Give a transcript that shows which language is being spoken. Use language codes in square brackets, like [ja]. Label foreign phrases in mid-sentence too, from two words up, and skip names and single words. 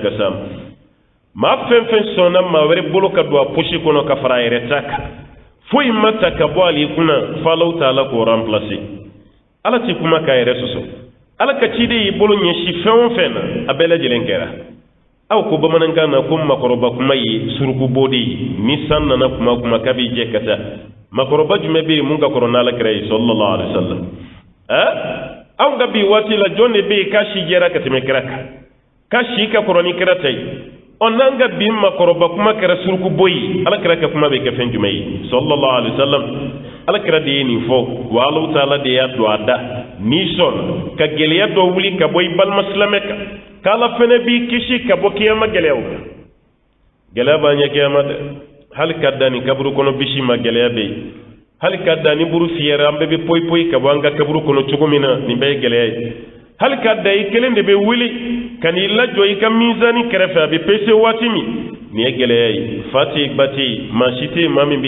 [bm] ka s'a ma maa fɛn fɛn sɔnna maa wɛrɛ bolo ka don a posi kɔnɔ ka fara a yɛrɛ ta kan foyi ma ta ka bɔ ale kunna fo [ar] Allahu taala [bm] k'o remplacer ala tɛ kuma k'a yɛrɛ sɔsɔ ala ka ciden y'i bolo ɲɛsin fɛn o fɛn na a bɛɛ lajɛlen kɛra aw ko bamanankan na ko makɔrɔba kuma ye surukubo de ye ni san nana kuma kuma k'a b'i jɛ ka taa makɔrɔba jumɛn bɛ yen mun ka kɔrɔ n'ala kɛra ye [ar] sallallahu alaihi wasallam [bm] anw ka bi waati la jɔn de bɛ yen k'a si jɛra ka tɛmɛ kira kan k'a si ka kɔrɔ ni kira ta ye n'an ka bi makɔrɔba kuma kɛra surukubo ye ala kɛra ka kuma bɛ kɛ fɛn jumɛn ye [ar] sallallahu alaihi wasallam [bm] ala kɛra de ye nin fɔ wa [ar] Allahu taala [bm] de y'a don a da n'i sɔnna ka gɛlɛya dɔ wuli ka bɔ i balima silamɛ kan k'ala fana b'i kisi ka bɔ kiyama gɛlɛyaw kan gɛlɛya b'an ɲɛ kiyama dɛ hali ka da ni kaburu kɔnɔ bisi ma gɛlɛya bɛ yen hali ka da ni buru fiyɛra an bɛɛ bɛ poyi poyi ka bɔ an ka kaburu kɔnɔ cogo min na nin bɛɛ ye gɛlɛya ye hali ka da i kelen de bɛ wuli ka n'i lajɔ i ka mizani kɛrɛfɛ a bɛ pese waati min nin ye gɛlɛya ye fa tɛ yen ba tɛ yen maa si tɛ yen maa min bɛ